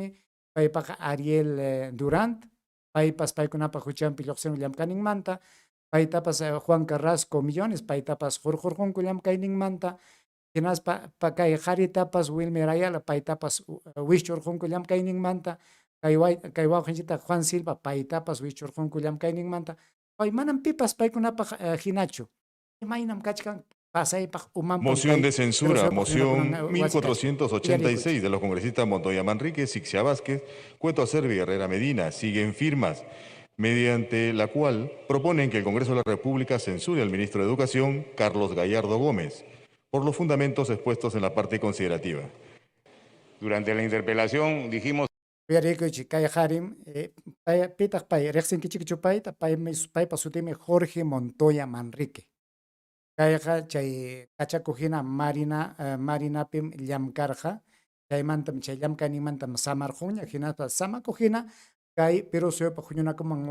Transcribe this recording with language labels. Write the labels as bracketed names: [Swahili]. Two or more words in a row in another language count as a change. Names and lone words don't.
[Quechua] paypaqa Ariel Durant paypas paykunapak huchanpi lluqsinu llamkaninmanta paytapas Juan Carrasco Millones paytapas hurqurqunku llamkayninmanta hinaspa kay qaritapas Wilmer Ayala paytapas wischurqunku llamkayninmanta kay wawqinchikta Juan Silva paytapas wischurqunku llamkayninmanta pay manam pipas paykunapaq hinachu imaynam kachkan pasaypaq umanpam [Spanish] Moción de censura, moción [Quechua] wasiqachu [Spanish] 1486 de los congresistas Montoya Manríquez, Sixia Vázquez, Cueto Acerbi y Herrera Medina. Siguen firmas, mediante la cual proponen que el Congreso de la República censure al ministro de Educación, Carlos Gallardo Gómez, por los fundamentos expuestos en la parte considerativa. Durante la interpelación dijimos [Quechua] Uyarikuchik kay harim pitaq pay riqsinkichikchu payta paypa sutimi Jorge Montoya Manrique kayqa chay kachakujina Marinapim llamkarqa chaymantam chay llamkayninmantam samarqunña hinaspa samakujina kay Perú suyupa huñunakuman